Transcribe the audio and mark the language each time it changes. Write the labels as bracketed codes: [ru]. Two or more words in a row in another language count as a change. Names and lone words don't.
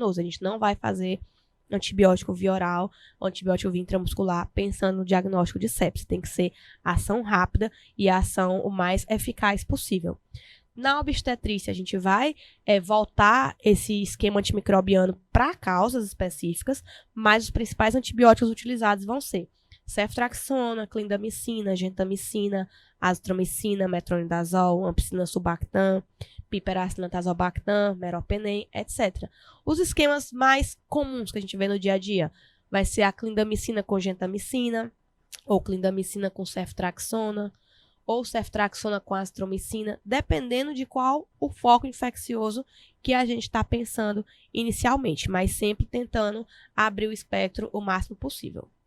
[pt] A gente não vai fazer antibiótico via oral, antibiótico via intramuscular, pensando no diagnóstico de sepse. Tem que ser ação rápida e a ação o mais eficaz possível. Na obstetrícia, a gente vai voltar esse esquema antimicrobiano para causas específicas, mas os principais antibióticos utilizados vão ser ceftriaxona, clindamicina, gentamicina, azitromicina, metronidazol, ampicilina sulbactam, piperacillina tazobactam, meropenem, etc. Os esquemas mais comuns que a gente vê no dia a dia vai ser a clindamicina com gentamicina, ou clindamicina com ceftriaxona, ou ceftriaxona com azitromicina, dependendo de qual o foco infeccioso que a gente está pensando inicialmente, mas sempre tentando abrir o espectro o máximo possível.